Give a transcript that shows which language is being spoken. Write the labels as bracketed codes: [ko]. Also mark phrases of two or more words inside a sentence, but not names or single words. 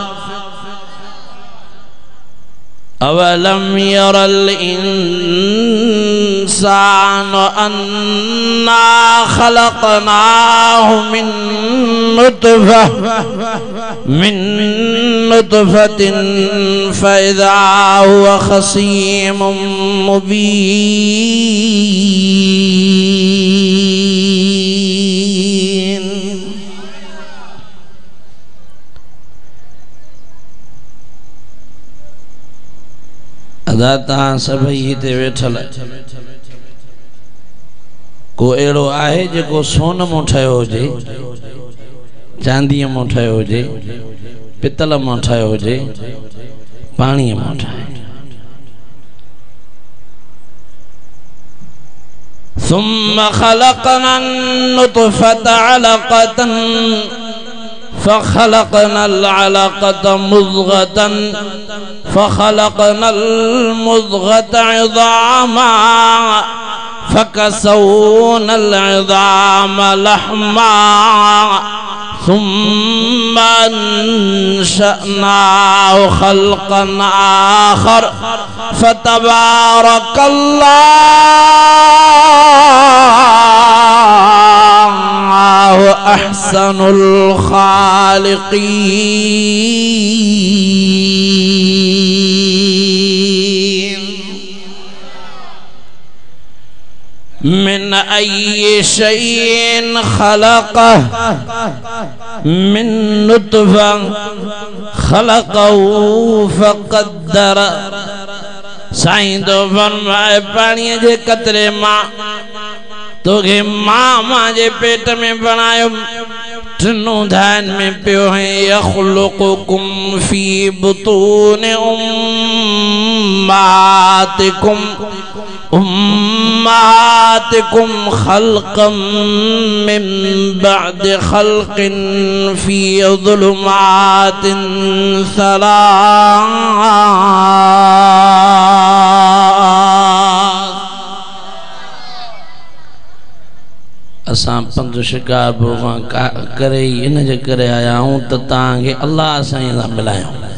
[ar] أولم ير الإنسان أنا خلقناه من نطفة فإذا هو خصيم مبين. [sd] अदा तहां सभई हिते वेठल को अहिड़ो आहे जेको सोन मां ठहियो हुजे, चांदीअ मां ठहियो हुजे, पितल मां ठहियो हुजे, पाणीअ मां ठहियो। [ar] ثم خلقنا النطفة علقة فخلقنا العلقة مضغة فخلقنا المضغة عظاما فكسونا العظام لحما ثم أنشأناه خلقا آخر فتبارك الله أحسن الخالقين من أي شيء خلقه من نطفة خلقه فقدر [sd] साईं तो फरमाए पानी जे कतरे मां तोखे मां जे पेट में बनायो टिनो धान में पियो है [ar] يخلقكم في بطون أمهاتكم خلقا من بعد خلق في ظلمات ثلاث. [sd] असां पंज शिकार भगवान करे इन जे करे आया हूं त तव्हांखे अल्लाह साईं सां मिलायूं।